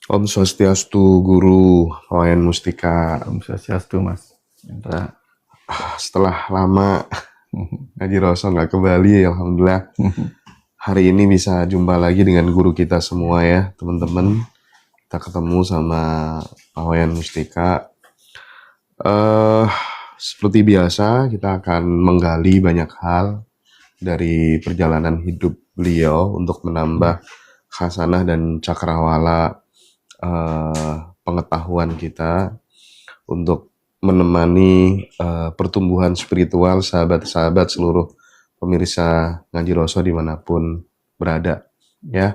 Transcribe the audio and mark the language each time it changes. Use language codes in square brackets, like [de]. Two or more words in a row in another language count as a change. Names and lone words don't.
[ban] Om Swastiastu, Guru Wayan Mustika. Om Swastiastu, Mas Indra. [id] Setelah lama ngaji Roso nggak ke Bali, alhamdulillah hari ini bisa jumpa lagi dengan guru kita semua ya, teman-teman. Kita ketemu sama Pak Wayan Mustika. Seperti biasa, kita akan menggali banyak hal dari perjalanan hidup beliau untuk menambah khasanah dan cakrawala pengetahuan kita untuk menemani pertumbuhan spiritual sahabat-sahabat seluruh pemirsa Ngaji Roso dimanapun berada ya.